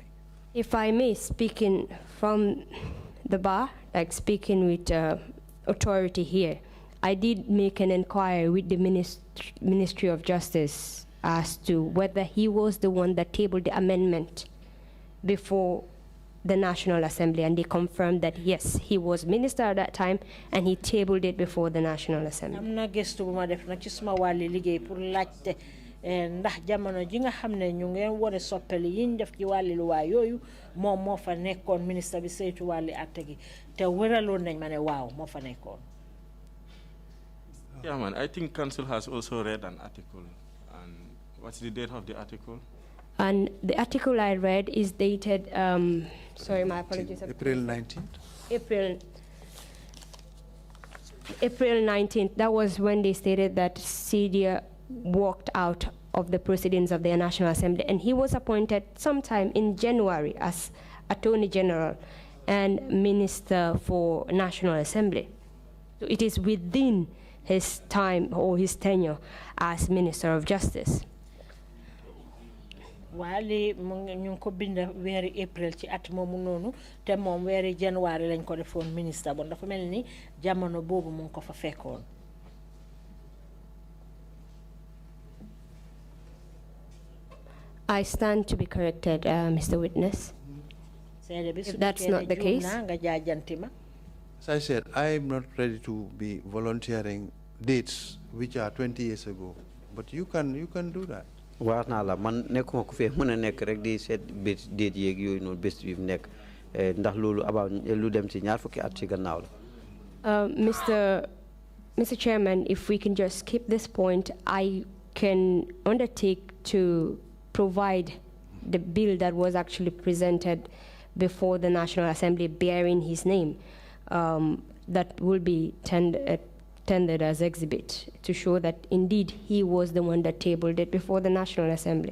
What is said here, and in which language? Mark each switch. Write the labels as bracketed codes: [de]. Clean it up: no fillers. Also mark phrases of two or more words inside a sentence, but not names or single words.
[en] If I may, speaking from the bar, like speaking with authority here, I did make an inquiry with the Ministry of Justice as to whether he was the one that tabled the amendment before the National Assembly, and they confirmed that yes, he was minister at that time and he tabled it before the National Assembly. [wo] am na gëstu bu ma def nag ci suma wàlli liggéey pour laajte ndax jamono ji nga xam ne ñu ngeen wone soppali yiñ def ci wàlli luwaa yooyu moom moo fa nekkoon ministre bi saytu wàlli àtte gi te wëraloon nañ ma ne waaw moo fa nekkoon. [en] Yeah, man, I think council has also read an article. And what's the date of the article? And the article I read is dated, sorry, my apologies. April 19th? April 19th. That was when they stated that CDA walked out of the proceedings of the National Assembly, and he was appointed sometime in January as Attorney General and Minister for National Assembly. So it is within his time or his tenure as Minister of Justice. [wo] wali ñu ko binda wéri April ci at moomu noonu te moom wéri January lañ ko defoon ministre bon dafa mel ni jamono boobu mu ko fa fekkoon. [en] I stand to be corrected, Mr. Witness. If that's not the case. As I said, I'm not ready to be volunteering dates which are 20 years ago, but you can do that. [wo] Waarna la man nekkuma ku fe mën a nekk rek di seet bés déet yeeg yooyu noonu bés bi mu nekk ndax loolu about lu dem ci ñaar fukki at ci gannaaw la. [en] Mr. Chairman, if we can just skip this point, I can undertake to provide the bill that was actually presented before the National Assembly bearing his name. That will be tendered as exhibit to show that indeed he was the one that tabled it before the National Assembly.